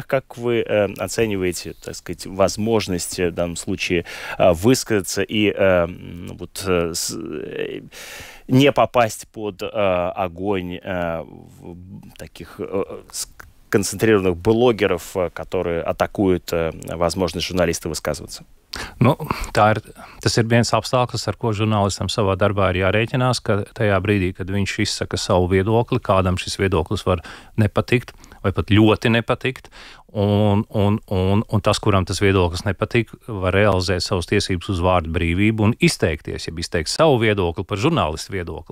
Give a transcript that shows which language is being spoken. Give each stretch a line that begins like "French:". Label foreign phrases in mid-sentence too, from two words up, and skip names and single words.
Russian: Как вы оцениваете, так сказать, возможность в данном случае высказаться и не попасть под огонь таких концентрированных блогеров, которые атакуют возможность журналиста высказываться?
Latvian: Nu, tas ir viens apstākļus, ar ko žurnālistam savā darbā ir jārēķinās, ka tajā brīdī, kad viņš izsaka savu viedokli, kādam šis viedoklis var nepatikt vai pat ļoti nepatikt, un tas, kuram tas viedoklis nepatīk, var realizēt savas tiesības uz vārdu brīvību un izteikties, ja izteikt savu viedokli par žurnālistu viedokli.